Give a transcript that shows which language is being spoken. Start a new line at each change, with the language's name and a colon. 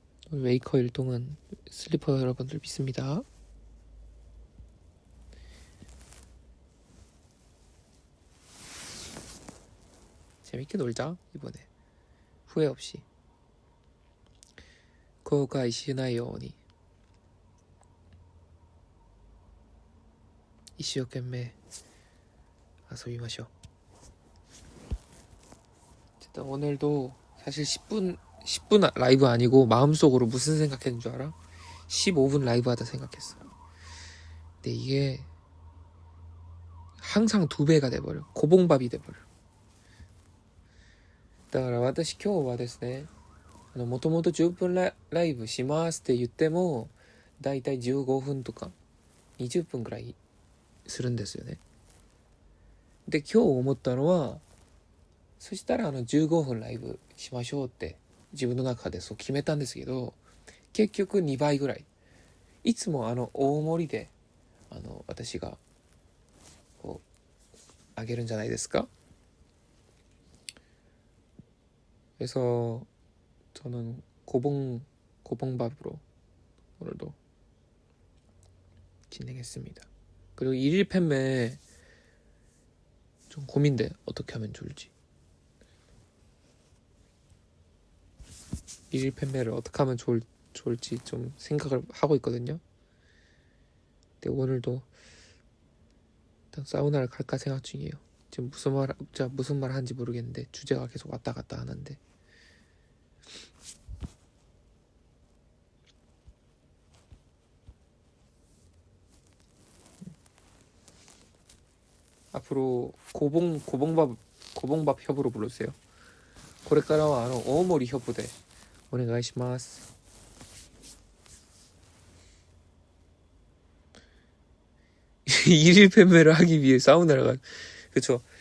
Korean: 웨이커 일동은 슬리퍼 여러분들 믿습니다. 재밌게 놀자 이번에 후회 없이.
Japanese: 後悔しないように一生懸命遊びましょう。
Korean: 어쨌든 오늘도 사실 10분 라이브 아니고 마음속으로 무슨 생각했는 줄 알아? 15분 라이브 하다 생각했어. 근데 이게 항상 2배가 돼버려. 고봉밥이 돼버려.
Japanese: だから私今日はですね、もともと10分ライブしますって言ってもだいたい15分とか20分くらいするんですよね。で今日思ったのは、そしたら15分ライブしましょうって自分の中でそう決めたんですけど、結局2倍ぐらい、いつも大盛りで私がこうあげるんじゃないですか。
Korean: 그래서 저는 고봉밥으로 오늘도 진행했습니다. 그리고 일일 판매 좀 고민돼. 어떻게 하면 좋을지. 일일 판매를 어떻게 하면 좋을지 좀 생각을 하고 있거든요. 근데 오늘도 일단 사우나를 갈까 생각 중이에요. 지금 무슨 말 하는지 모르겠는데 주제가 계속 왔다 갔다 하는데. 앞으로 고봉밥 협으로 불러주세요.
Japanese: これからは大盛り협でお願いします。
Korean: 일일 판매를 하기 위해 사우나를 가. 그쵸.